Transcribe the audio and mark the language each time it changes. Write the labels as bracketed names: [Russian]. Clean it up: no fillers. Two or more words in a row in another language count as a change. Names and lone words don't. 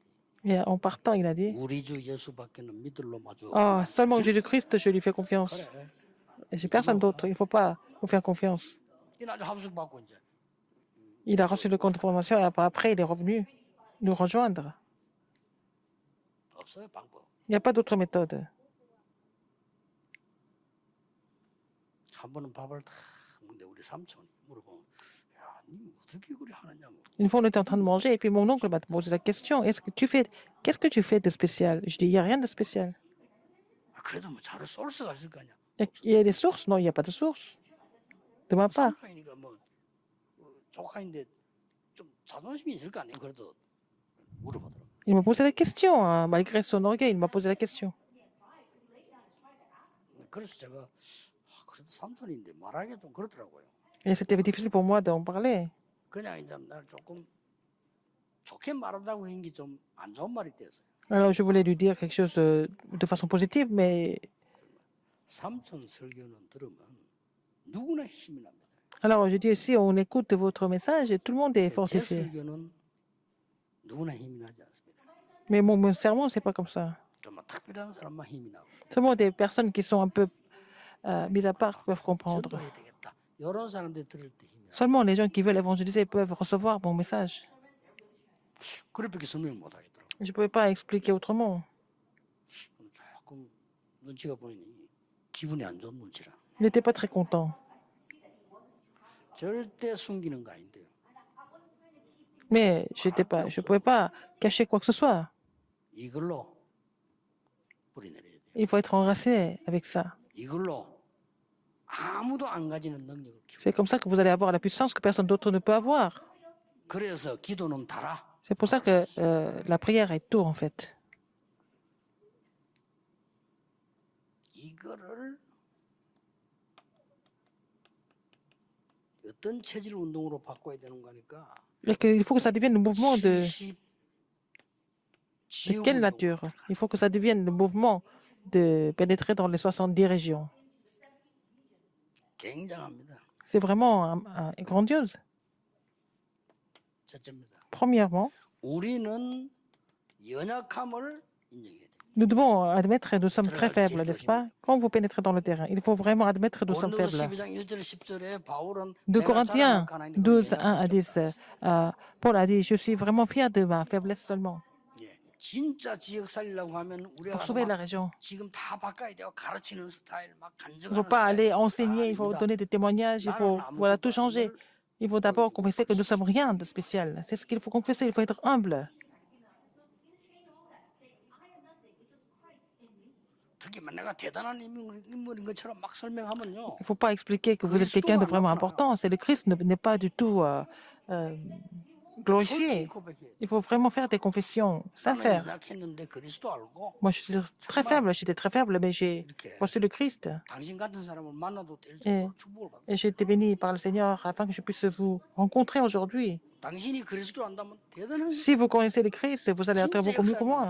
[French] Et en partant, il a dit, [Korean] 우리 주 예수밖에는 믿을로 마주. [French] oh, seulement Jésus-Christ, je lui fais confiance. [Korean] 그래. [French] Et j'ai personne d'autre. Il ne faut pas vous faire confiance. [Korean] 이날 합숙 받고 이제 [French] Il a reçu le compte de formation et après, il est revenu nous rejoindre. [Korean] 없어요 방법. [French] Il n'y a pas d'autre méthode. [Korean] 한 번은 밥을 다 먹는데 우리 삼촌이 물어보면 야, 니 어떻게 그리 하느냐 뭐. [French] Une fois, on était en train de manger et puis mon oncle m'a posé la question, qu'est-ce que tu fais de spécial? Je dis, il n'y a rien de spécial. [Korean] 그래도 뭐 자료 소스가 있을 거 아니야. [French] Il y a des sources? Non, il n'y a pas de source. De ma part. [Korean] 삼촌이니까 뭐 조카인데 좀 자존심이 있을 거 아니에요. 그래도 물어보더라고. [French] Il m'a posé la question, hein, malgré son orgueil, il m'a posé la question. [Korean] 그래서 제가 그래도 삼촌인데 말하기가 좀 그렇더라고요. [French] Et c'était difficile pour moi d'en parler. [Korean] 그냥 이제 날 조금 좋게 말한다고 한 게 좀 안 좋은 말이 됐어요. [French] Alors, je voulais lui dire quelque chose de façon positive, mais [Korean] 삼촌 설교는 들으면 누구나 힘이 납니다. [French] alors je dis si on écoute votre message, tout le monde est [Korean] 제 [French] fortifié. [Korean] 설교는 누구나 힘이 나지 않습니다. [French] Mais mon sermon, c'est pas comme ça. [Korean] 좀 특별한 사람만 힘이 나고 [French] Seulement des personnes qui sont un peu mises à part peuvent comprendre. [Korean] 전도해야 되겠다. 이런 사람들 들을 때 힘이 나. [French] Seulement les gens qui veulent évangéliser peuvent recevoir mon message. [Korean] 그렇게 설명 못 하겠더라고. [French] Je ne pouvais pas expliquer autrement. [Korean] 조금 눈치가 보이니 기분이 안 좋은 눈치라. [French] Il n'était pas très content. [Korean] 절대 숨기는 거 아닌데요. [French] Mais je ne pouvais pas cacher quoi que ce soit. [Korean] 이걸로 뿌리 내려야 돼요. [French] Il faut être enraciné avec ça. [Korean] 이걸로 아무도 안 가지는 능력을 키워. [French] C'est comme ça que vous allez avoir la puissance que personne d'autre ne peut avoir. [Korean] 그래서 기도는 달아. [French] C'est pour ça que la prière est tout en fait. [Korean] 이거를 어떤 체질 운동으로 바꿔야 되는 거니까. [French] Et il faut que ça devienne le mouvement de 70 quelle [Korean] 지역으로 [French] nature? Il faut que ça devienne le mouvement de pénétrer dans les 70 régions. [Korean] 굉장합니다. [French] C'est vraiment grandiose. [Korean] 첫째입니다. [French] Premièrement, [Korean] 우리는 연약함을 인정해야 돼요. [French] nous devons admettre que nous sommes très faibles, n'est-ce pas? Quand vous pénétrez dans le terrain, il faut vraiment admettre que nous sommes [Korean] 고린도서 [French] faibles. [Korean] 12장 1절 10절에 바울은 2 내가 [French] Corinthiens [Korean] 자랑할 하나님께 [French] 12, 1 à [Korean] 연약함을 [French] 10, Paul a dit, je suis vraiment fier de ma faiblesse seulement. [Korean] 예, 진짜 지역 살리려고 하면 우리가 [French] Pour [Korean] 가서 [French] sauver la [Korean] 막 [French] région. [Korean] 지금 다 바꿔야 돼요. 가르치는 스타일, 막 [French] Il ne faut [Korean] 간증하는 [French] pas [Korean] 스타일. [French] aller enseigner, il faut [Korean] 아닙니다. [French] donner des témoignages, il faut voilà, tout changer. Il faut d'abord confesser que nous ne sommes rien de spécial. C'est ce qu'il faut confesser, il faut être humble. [Korean] 특히 내가 대단한 인물인 것처럼 막 설명하면요. [French] Il ne faut pas expliquer que vous êtes quelqu'un de vraiment important. C'est le Christ n'est pas du tout glorifier. [Korean] 고백해. [French] Il faut vraiment faire des confessions [Korean] 나는 [French] sincères. [Korean] 연약했는데 그리스도 알고 [French] Moi, je suis très faible, j'étais très faible, mais j'ai [Korean] 이렇게 [French] reçu le Christ. [Korean] 당신 같은 사람을 만나도 될 [French] Et, [Korean] 정도로 축복을 받고 [French] et j'ai été béni par le Seigneur afin que je puisse vous rencontrer aujourd'hui. [Korean] 당신이 그리스도 안다면 대단한 [French] Si vous connaissez le Christ, vous allez être beaucoup mieux que moi.